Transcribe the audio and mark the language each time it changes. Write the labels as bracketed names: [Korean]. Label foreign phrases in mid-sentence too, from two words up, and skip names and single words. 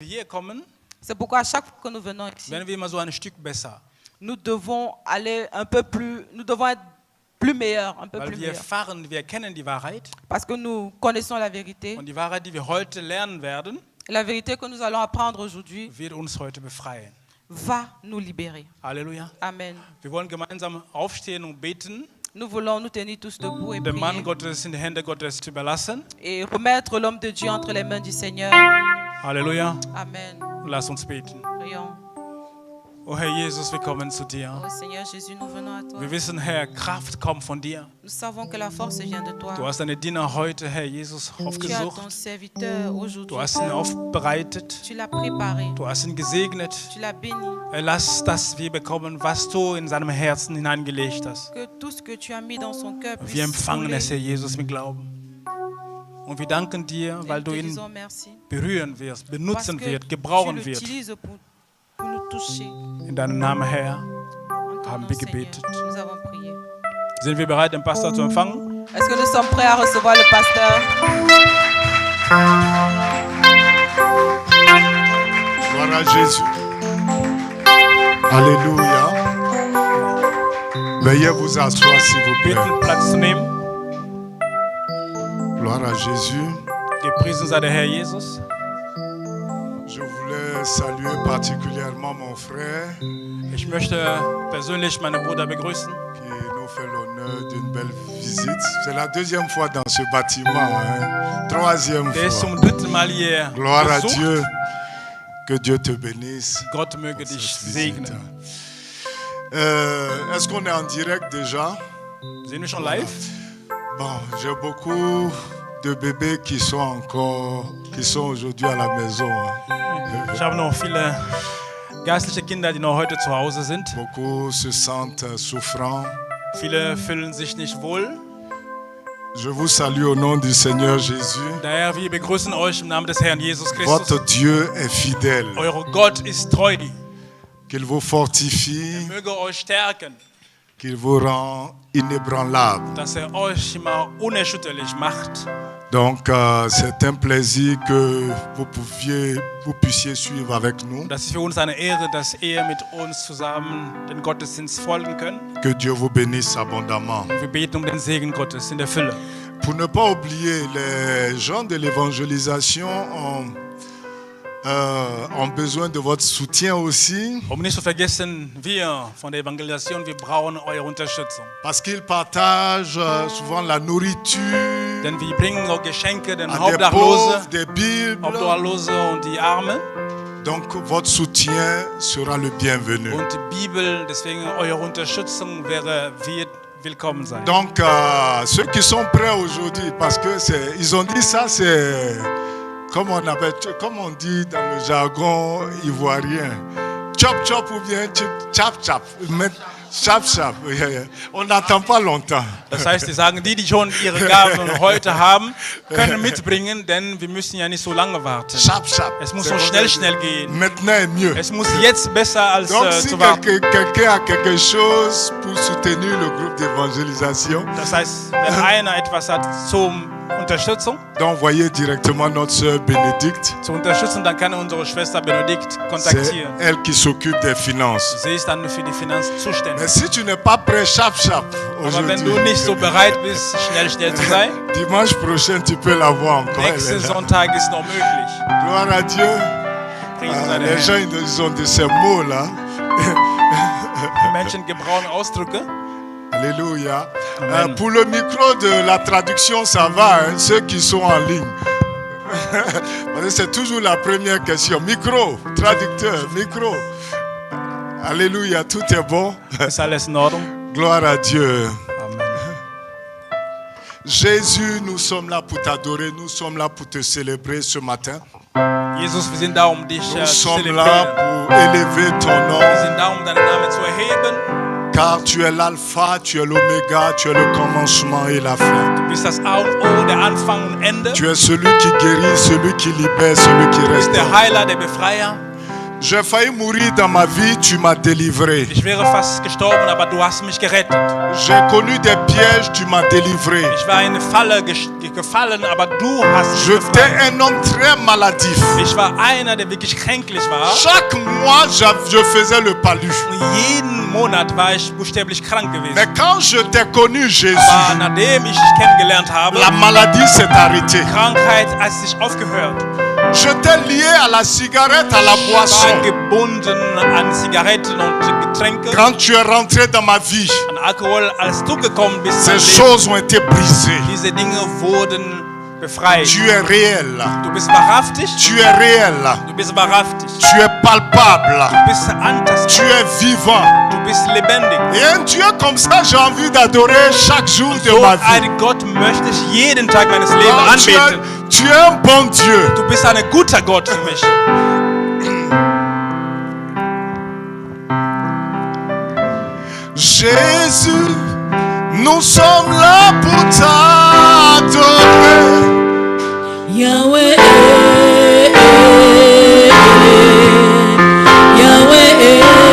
[German] hier kommen, [French] C'est pourquoi à chaque fois que nous venons ici, [German] werden wir immer so ein Stück besser. [French] nous devons aller un peu plus, nous devons être plus meilleurs, un peu [German] Weil [French] plus [German] wir [French] meilleurs. [German] erfahren, wir kennen die Wahrheit. [French] Parce que nous connaissons la vérité. [German] Und die Wahrheit, die wir heute lernen werden, [French] La vérité que nous allons apprendre aujourd'hui [German] wird uns heute befreien. [French] va nous libérer. [German] Halleluja. Amen. Wir wollen gemeinsam aufstehen und beten, [French] Nous voulons nous tenir tous debout et [German] den Mann [French] prier [German] Gottes in die Hände Gottes zu überlassen. [French] et remettre l'homme de Dieu entre les mains du Seigneur. [German] Halleluja. Amen. Lass uns beten. [French] Prions. [German] Oh Herr Jesus, wir kommen zu dir. [French] Oh Seigneur Jésus, nous venons à toi. [German] Wir wissen, Herr, Kraft kommt von dir. [French] Nous savons que la force vient de toi. [German] Du hast deine Diener heute, Herr Jesus, [French] Tu as ton [German] aufgesucht. [French] serviteur [German] Du [French] aujourd'hui. [German] hast ihn aufbereitet. [French] Tu l'as préparé. [German] Du hast ihn gesegnet. [French] Tu l'as béni. [German] Lass, dass wir bekommen, was du in seinem Herzen hineingelegt hast. [French] Que tout ce que tu as mis dans son cœur [German] Wir [French] puisse [German] empfangen [French] couler. [German] es, Herr Jesus, mit Glauben. Und wir danken dir, [French] Et [German] weil [French] nous [German] du [French] te [German] ihn [French] disons merci. [German] berühren wirst, [French] Parce [German] benutzen [French] que [German] wirst, [French] tu [German] gebrauchen wirst. [French] l'utilises pour nous toucher. [German] In deinem Namen, Herr, [French] En ton [German] haben [French] nom, [German] wir [French] Seigneur, [German] gebetet. [French] nous avons prié. [German] Sind wir bereit, den Pastor zu empfangen? [French] Est-ce que nous sommes prêts à recevoir le pasteur? Gloire à Jésus. Alléluia. Veuillez vous asseoir s'il vous plaît. [German] Bitten, Platz zu nehmen. [French] Gloire à Jésus. [German] Gepriesen sei der Herr Jesus. [French] Je voulais saluer particulièrement mon frère [German] Ich möchte persönlich meinen Bruder begrüßen. [French] qui nous fait l'honneur d'une belle visite. C'est la deuxième fois dans ce bâtiment. Hein. Troisième [German] Der ist [French] fois. [German] zum dritten Mal hier [French] Gloire à [German] besucht. [French] Dieu. Que Dieu te bénisse. [German] Gott möge dich [French] Cette visite. [German] segnen. [French] Est-ce qu'on est en direct déjà? [German] Sehen wir schon live? [French] Bon, j'ai beaucoup de bébés qui sont aujourd'hui à la maison. Hein. [German] Ich habe noch viele geistliche Kinder, die noch heute zu Hause sind. [French] Beaucoup se sentent souffrants. [German] Viele fühlen sich nicht wohl. [French] Je vous salue au nom du Seigneur Jésus. [German] Daher, wir begrüßen euch im Namen des Herrn Jesus [French] Votre [German] Christus. [French] Dieu est fidèle. [German] Euer Gott ist treu. [French] Qu'il vous fortifie, [German] Möge euch stärken, [French] qu'il vous rend inébranlable. [German] dass euch immer unerschütterlich macht. [French] Donc, c'est un plaisir que vous puissiez suivre avec nous. [German] Das ist für uns eine Ehre, dass ihr mit uns zusammen den Gottesdienst folgen könnt. [French] Que Dieu vous bénisse abondamment. [German] Wir beten um den Segen Gottes in der Fülle. [French] Pour ne pas oublier, les gens de l'évangélisation ont besoin de votre soutien aussi, [German] Um nicht zu vergessen, wir von der Evangelisation, wir brauchen eure Unterstützung. [French] parce qu'ils partagent souvent la nourriture [German] Denn wir bringen auch Geschenke den [French] à des pauvres, [German] Obdachlosen, [French] des Bibles. [German] Obdachlose und die Armen [French] Donc, votre soutien sera le bienvenu. [German] und die Bibel. Deswegen eure Unterstützung wird willkommen sein. [French] Donc, ceux qui sont prêts aujourd'hui, parce que ils ont dit ça, c'est comme on dit dans le jargon ivoirien, chop chop ou bien chap chap. Chap chap. On n'attend pas longtemps. [German] Das heißt, die sagen, die schon ihre Gaben heute haben, können mitbringen, denn wir müssen ja nicht so lange warten. Chap chap. Es muss so schnell gehen. [French] Maintenant est mieux. [German] Es muss jetzt besser als [French] Donc, si [German] zu warten. [French] quelqu'un a quelque chose pour soutenir le groupe d'évangélisation, [German] Das heißt, wenn einer etwas hat zum Unterstützung, [French] donc voyez directement notre sœur Bénédicte. [German] zu unterstützen, dann kann unsere Schwester Benedikt [French] C'est [German] kontaktieren. [French] elle qui s'occupe des finances. [German] Sie ist dann für die Finanzen zuständig. [French] Mais si tu n'es pas prêt, chap chap, [German] Aber wenn du [French] aujourd'hui, [German] nicht so bereit bist, schnell zu sein, [French] dimanche prochain, tu peux l'avoir encore. elle [German] nächsten [French] est là. [German] Sonntag ist noch möglich. [French] Gloire à Dieu. [German] Priesen sei der [French] Les gens, [German] Herr. [French] ils ont de ces mots-là. [German] Die Menschen gebrauchen Ausdrücke. [French] Alléluia. Amen. Pour le micro de la traduction, ça va, hein, ceux qui sont en ligne. Parce que c'est toujours la première question. Micro, traducteur, micro. Alléluia, tout est bon. [German] Ist alles in Ordnung? [French] Gloire à Dieu. Amen. Jésus, nous sommes là pour t'adorer, nous sommes là pour te célébrer ce matin. [German] Jesus, wir sind da, um dich [French] Nous [German] zu [French] sommes là [German] zelebrieren. [French] pour élever ton [German] Wir [French] nom, [German] sind da, um deinen Namen zu erheben. [French] car tu es l'alpha, tu es l'oméga, tu es le commencement et la fin. [German] Du bist das A und O, der Anfang und Ende. [French] Tu es celui qui guérit, celui qui libère, celui qui [German] Du bist der [French] restaure. [German] Heiler, der Befreier. [French] J'ai failli mourir dans ma vie, tu m'as délivré. [German] Ich wäre fast gestorben, aber du hast mich gerettet. [French] J'ai connu des pièges, tu m'as délivré. [German] Ich war in eine Falle gefallen, aber du hast mich [French] J'étais [German] befreit. [French] un homme très maladif. [German] Ich war einer, der wirklich kränklich war. [French] Chaque mois, je faisais le palu. [German] Und jeden Monat war ich buchstäblich krank gewesen. [French] Mais quand je t'ai connu, Jésus, [German] Aber nachdem ich dich kennengelernt habe, [French] la maladie s'est arrêtée. [German] Krankheit hat sich aufgehört. [French] J'étais lié à la cigarette, à la [German] Ich war [French] boisson. [German] gebunden an Zigaretten und Getränke, [French] Quand tu es rentré dans ma vie, [German] an Alkohol. Als du gekommen bist, in mein [French] ces [German] Leben, [French] choses ont été brisées. [German] diese Dinge wurden befreit. [French] Tu es réel. [German] Du bist wahrhaftig. [French] Tu es réel. [German] Du bist wahrhaftig. [French] Tu es palpable. [German] Du bist [French] Tu [German] antastbar. [French] es vivant. [German] Du bist lebendig. [French] Et un Dieu comme ça, j'ai envie d'adorer chaque jour de [German] So [French] ma vie. [German] einen Gott möchte ich jeden Tag meines Lebens [French] Oh, [German] anbeten. [French] tu es un bon Dieu. [German] Du bist ein guter Gott für mich. [French] Jésus, nous sommes là pour t'adorer. Yahweh, Yahweh,